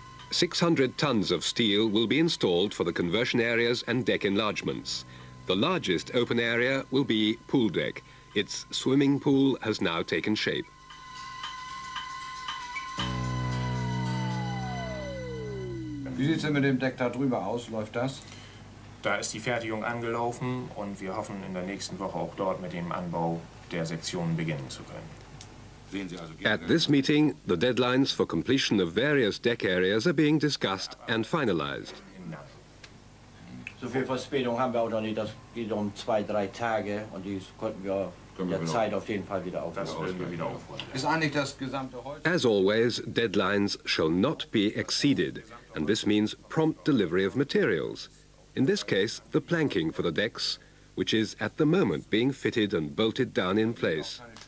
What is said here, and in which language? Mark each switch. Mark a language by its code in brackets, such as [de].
[en] "600 tons of steel will be installed for the conversion areas and deck enlargements. The largest open area will be pool deck. Its swimming pool has now taken shape. [de] Wie sieht es denn mit dem Deck da drüber aus? Läuft das? Da ist die Fertigung angelaufen und wir hoffen in der nächsten Woche auch dort mit dem Anbau der Sektionen beginnen zu können. [en] At this meeting, the deadlines for completion of various deck areas are being discussed and finalized. [de] So viel Verspätung haben wir auch noch nicht. Das geht um 2, 3 Tage und die konnten wir in der Zeit auf jeden Fall wieder aufholen. Das werden wir wieder aufholen. Ist eigentlich das gesamte Holz? [en] As always, deadlines shall not be exceeded, and this means prompt delivery of materials. In this case, the planking for the decks which is at the moment being fitted and bolted down in place.